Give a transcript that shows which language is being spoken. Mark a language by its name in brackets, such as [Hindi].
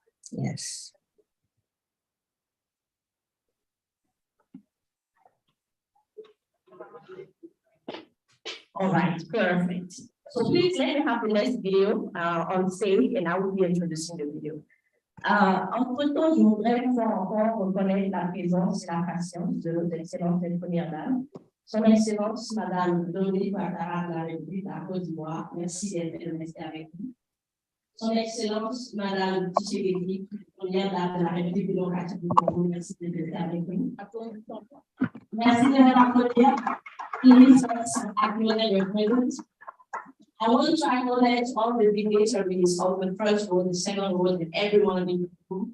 [English] Yes. All right, perfect. So please let me have the next video on stage, and I will be introducing the video. [French] Entre-temps, je voudrais pouvoir encore reconnaître la présence et la patience de notre excellente première dame, son Excellence, Madame Dominique Ouattara de la République de la Côte d'Ivoire. Merci d'être restée avec nous. Son Excellence, Madame Tshisekedi, première dame de la République démocratique du Congo. Merci d'être restée avec nous. Merci de m'accueillir. [English] Please acknowledge your presence. I want to acknowledge all the dignitaries of the first row, the second row, and everyone in the room.